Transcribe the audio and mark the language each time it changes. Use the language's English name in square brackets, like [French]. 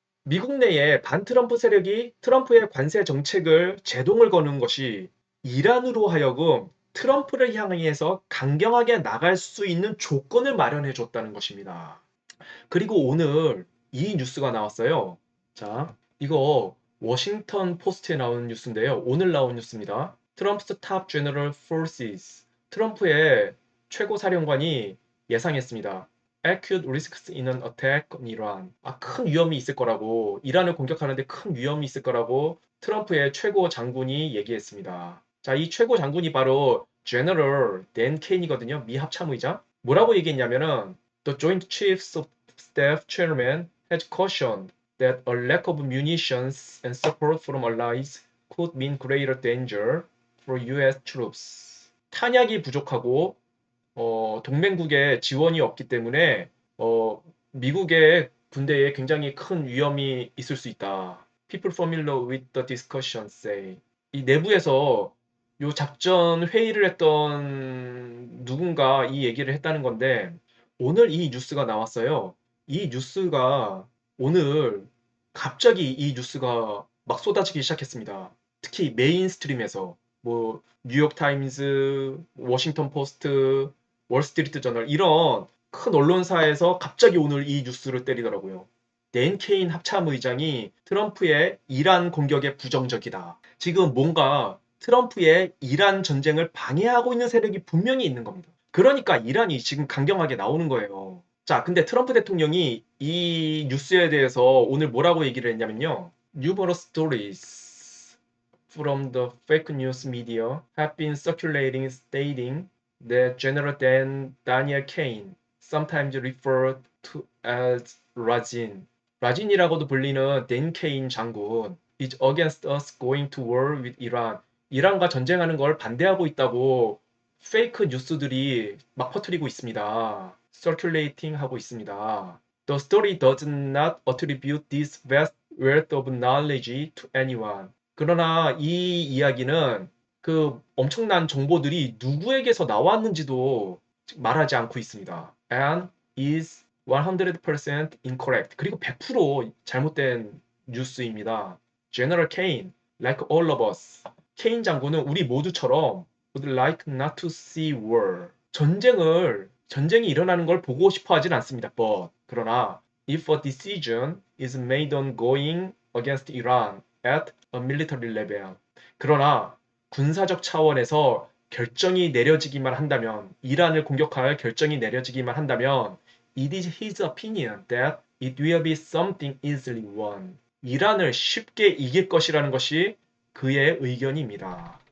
[Korean] 미국 내에 반트럼프 세력이 트럼프의 관세 정책을 제동을 거는 것이 이란으로 하여금 트럼프를 향해서 강경하게 나갈 수 있는 조건을 마련해 줬다는 것입니다. 그리고 오늘 이 뉴스가 나왔어요. 자, 이거 워싱턴 포스트에 나온 뉴스인데요. 오늘 나온 뉴스입니다. [English] 트럼프's top general forces. [Korean] 트럼프의 최고 사령관이 예상했습니다. [English] Acute risks in an attack on Iran. [Korean] 큰 위험이 있을 거라고, 이란을 공격하는데 큰 위험이 있을 거라고 트럼프의 최고 장군이 얘기했습니다. 자, 이 최고 장군이 바로 General Dan Kane이거든요. 미 합참의장. 뭐라고 얘기했냐면은 [English] The Joint Chiefs of Staff Chairman has cautioned that a lack of munitions and support from allies could mean greater danger for US troops. [Korean] 탄약이 부족하고 동맹국의 지원이 없기 때문에 미국의 군대에 굉장히 큰 위험이 있을 수 있다. [English] People familiar with the discussion say. [Korean] 이 내부에서 요 작전 회의를 했던 누군가 이 얘기를 했다는 건데 오늘 이 뉴스가 나왔어요. 이 뉴스가 오늘 갑자기 이 뉴스가 막 쏟아지기 시작했습니다. 특히 메인스트림에서 뭐 뉴욕타임즈, 워싱턴 포스트, 월스트리트 저널 이런 큰 언론사에서 갑자기 오늘 이 뉴스를 때리더라고요. 댄 케인 합참의장이 트럼프의 이란 공격에 부정적이다. 지금 뭔가 트럼프의 이란 전쟁을 방해하고 있는 세력이 분명히 있는 겁니다. 그러니까 이란이 지금 강경하게 나오는 거예요. 자, 근데 트럼프 대통령이 이 뉴스에 대해서 오늘 뭐라고 얘기를 했냐면요. [English] Numerous stories from the fake news media have been circulating stating that General Daniel Kane, sometimes referred to as Rajin, [Korean] 라진이라고도 불리는 댄 케인 장군, [English] is against us going to war with Iran. [Korean] 이란과 전쟁하는 걸 반대하고 있다고 페이크 뉴스들이 막 퍼뜨리고 있습니다. circulating 하고 있습니다. [English] The story does not attribute this vast wealth of knowledge to anyone. [Korean] 그러나 이 이야기는 그 엄청난 정보들이 누구에게서 나왔는지도 말하지 않고 있습니다. [English] And is 100% incorrect. [Korean] 그리고 100% 잘못된 뉴스입니다. [English] General Kane, like all of us. [Korean] 케인 장군은 우리 모두처럼 [English] would like not to see war. [Korean] 전쟁이 일어나는 걸 보고 싶어 하진 않습니다. 그러나 [English] if a decision is made on going against Iran at a military level. [Korean] 그러나 군사적 차원에서 결정이 내려지기만 한다면, 이란을 공격할 결정이 내려지기만 한다면 [English] it is his opinion that it will be something easily won. [Korean] 이란을 쉽게 이길 것이라는 것이 그의 의견입니다.